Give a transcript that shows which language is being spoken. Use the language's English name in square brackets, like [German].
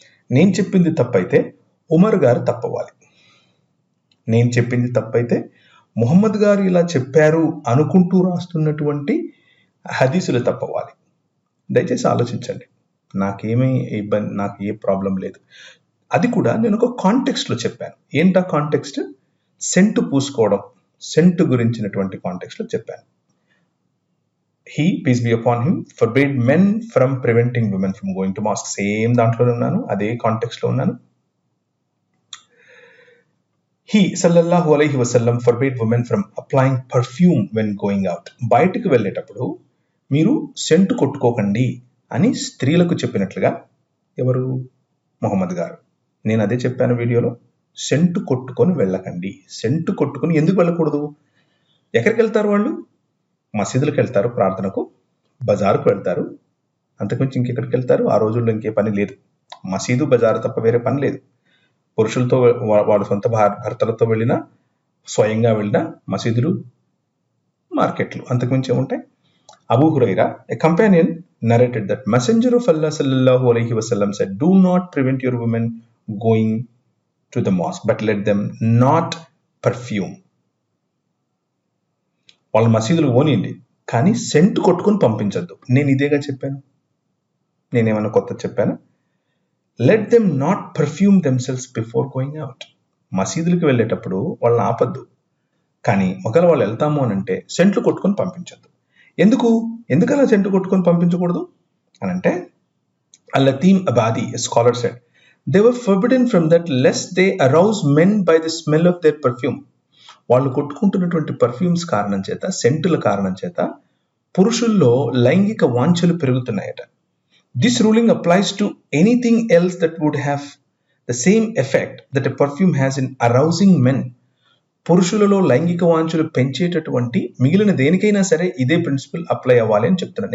[Telugu] నేను చెప్పింది తప్పైతే ఉమర్ గారు తప్పవ్వాలి. నేను చెప్పింది తప్పైతే ముహమ్మద్ గారు ఇలా చెప్పారు అనుకుంటూ రాస్తున్నటువంటి హదీసులు తప్పవ్వాలి. దయచేసి ఆలోచించండి. నాకేమీ ఇబ్బంది, నాకు ఏ ప్రాబ్లం లేదు. అది కూడా నేను ఒక కాంటెక్స్ట్లో చెప్పాను. ఏంటా కాంటెక్స్ట్? సెంటు పూసుకోవడం, సెంటు గురించినటువంటి కాంటెక్స్ట్లో చెప్పాను. [English] He, peace be upon him, forbade men from preventing women from going to mosque. [Telugu] Same దాంట్లోనే ఉన్నాను, అదే కాంటెక్స్ట్లో ఉన్నాను. [English] He sallallahu alaihi wasallam forbade women from applying perfume when going out. [Telugu] బయటకు వెళ్ళేటప్పుడు మీరు సెంటు కొట్టుకోకండి అని స్త్రీలకు చెప్పినట్లుగా ఎవరు? మొహమ్మద్ గారు. నేను అదే చెప్పాను వీడియోలో, సెంటు కొట్టుకొని వెళ్ళకండి. సెంటు కొట్టుకొని ఎందుకు వెళ్ళకూడదు? ఎక్కడికి వెళ్తారు వాళ్ళు? మసీదులకు వెళ్తారు ప్రార్థనకు, బజారుకు వెళ్తారు, అంతకుమించి ఇంకెక్కడికి వెళ్తారు? ఆ రోజుల్లో ఇంకే పని లేదు. మసీదు బజారు తప్ప వేరే పని లేదు. పురుషులతో వాళ్ళ సొంత భర్తలతో వెళ్ళినా, స్వయంగా వెళ్ళినా మసీదులు, మార్కెట్లు, అంతకుమించి ఏముంటాయి? [English] Abu Hurairah, a companion, narrated that Messenger of Allah sallallahu alaihi wasallam said, do not prevent your women going to the mosque, but let them not perfume. [Telugu] వాళ్ళ మసీదులు పోనీయండి, కానీ సెంటు కొట్టుకొని పంపించద్దు. నేను ఇదేగా చెప్పాను, నేనేమన్నా కొత్త చెప్పాను? [English] Let them not perfume themselves before going out. [Telugu] మసీదులకు వెళ్ళేటప్పుడు వాళ్ళని ఆపద్దు, కానీ ఒకవేళ వాళ్ళు వెళ్తాము అని అంటే సెంట్లు కొట్టుకొని పంపించద్దు. ఎందుకలా సెంటు కొట్టుకొని పంపించకూడదు అని అంటే, [English] అల్-లతీమ్ అబాది, scholar said, they were forbidden from that lest they arouse men by the smell of their perfume. [Telugu] వాళ్ళు కొట్టుకుంటున్నటువంటి పర్ఫ్యూమ్స్ కారణం చేత, సెంటుల కారణం చేత పురుషుల్లో లైంగిక వాంఛలు పెరుగుతున్నాయట. [English] This ruling applies to anything else that would have the same effect that a perfume has in arousing men. [Telugu] పురుషులలో లైంగిక వాంఛలు పెంచేటటువంటి మిగిలిన దేనికైనా సరే ఇదే ప్రిన్సిపల్ అప్లై అవ్వాలి అని చెప్తున్నాను.